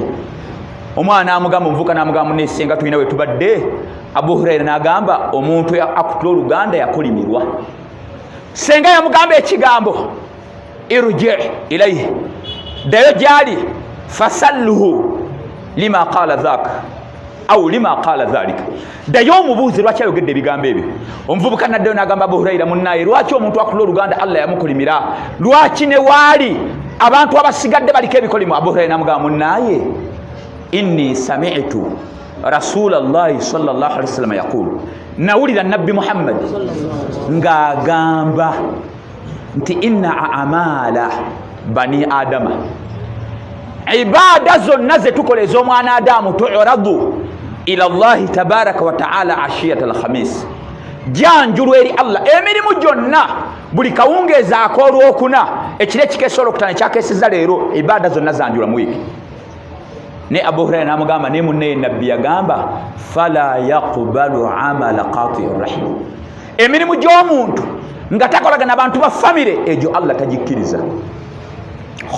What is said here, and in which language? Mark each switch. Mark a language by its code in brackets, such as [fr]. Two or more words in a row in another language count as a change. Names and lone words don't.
[lg] Omwana amugamba, omuvuka n'amugamba ne senga tulina we tubadde. Abu Huraira n'agamba omuntu akutula oluganda yakolimirwa. Senga yamugamba ekigambo [ar] ارجع إليه, [lg] ddayo gyali, [ar] فسله لما قال ذاك أو لما قال ذلك, [lg] ddayo omubuuze lwaki ayogedde ebigambo ebyo. Omuvubuka naddayo n'agamba Abu Huraira munnaye, lwaki omuntu akutula oluganda Allah yamukolimira? Lwaki ne waali abantu abasigadde baliko ebikolimu? Abu Huraira n'amugamba munnaye, [ar] إني سمعت رسول الله صلى الله عليه وسلم يقول, [lg] nawulira nabbi Muhammad ng'agamba nti [ar] إن أعمال بني آدم, [lg] ibaada zonna ze tukola ez'omwana Adamu, [ar] تعرض على الله تبارك وتعالى عشية الخميس, [lg] janjulu eri Allah. Emirimu gyonna buli kawungeeza ak'olwokuna, ekiro ekikeesa olwokutaano ekyakeeseza leero, ibaada zonna zanjula mu wiiki. Ne Abu Huraira n'amugamba ne munne nabbi yagamba [ar] فلا يقبل عمل قاطع رحم, [lg] emirimu gy'omuntu nga takolagana abantu ba famire egyo Allah tagikkiriza.